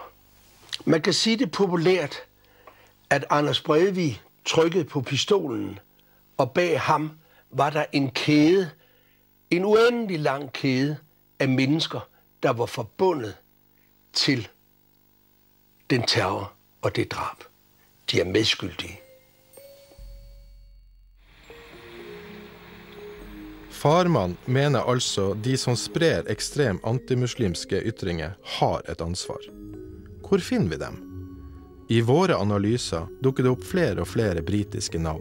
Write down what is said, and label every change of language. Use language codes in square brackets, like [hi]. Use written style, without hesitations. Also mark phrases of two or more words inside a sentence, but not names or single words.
[da] Man kan sige det populært, at Anders Breivik trykkede på pistolen, og bag ham var der en kæde, en uendelig lang kæde af mennesker, der var forbundet til den terror og det drab. De er medskyldige. [no] Farman mener altså de som sprer ekstrem antimuslimske ytringer har et ansvar. Hvor finner vi dem? I våre analyser dukker det opp flere og flere britiske navn.